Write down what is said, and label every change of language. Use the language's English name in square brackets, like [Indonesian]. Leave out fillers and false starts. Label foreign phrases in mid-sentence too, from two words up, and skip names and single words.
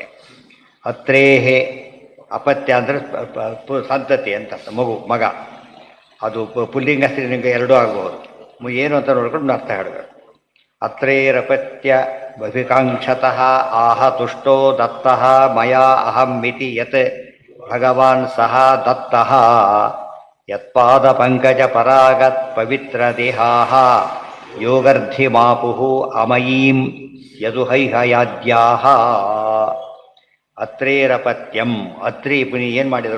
[Sanskrit] ಅತ್ರೇಹೇ ಅಪತ್ಯ [Kannada] ಅಂದರೆ ಸಂತತಿ ಅಂತ ಮಗ. ಅದು ಪುಲ್ಲಿಂಗ ಸ್ತ್ರೀಲಿಂಗ ಎರಡೂ ಆಗಬಹುದು. ಏನು ಅಂತ ನೋಡ್ಕೊಂಡು ಅರ್ಥ ಹೇಳಬೇಕು. [Sanskrit] ಅತ್ರೇರಪತ್ಯ ಬಭಿಕಾಂಕ್ಷತಃ ಆಹ ತುಷ್ಟೋ ದತ್ತಃ ಮಯಾ ಅಹಂ ಮಿತಿ ಯತ್ ಭಗವಾನ್ ಸಹ ದತ್ತಃ ಯತ್ಪಾದ ಪಂಕಜ ಪರಾಗತ್ ಪವಿತ್ರ ದೇಹಾಃ ಯೋಗರ್ಧಿಮಾಪುಃ ಅಮಯೀಂ ಯದುಹೈಹಯಾದ್ಯಾಹ. [Kannada] ಅತ್ರೇರಪತ್ಯಂ, ಅತ್ರಿ ಪುನಿ ಏನು ಮಾಡಿದರು?